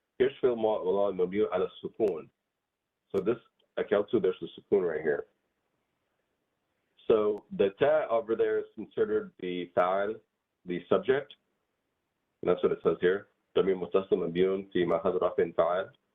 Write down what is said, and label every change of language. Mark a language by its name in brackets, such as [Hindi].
[English] Here's [Arabic] فعل مبني على السكون. [English] So this أكلت, there's a sukun right here. So the ta over there is considered the fa'al, the subject. And that's what it says here. [Arabic] ضمير متصل مبني في محل رفع فاعل.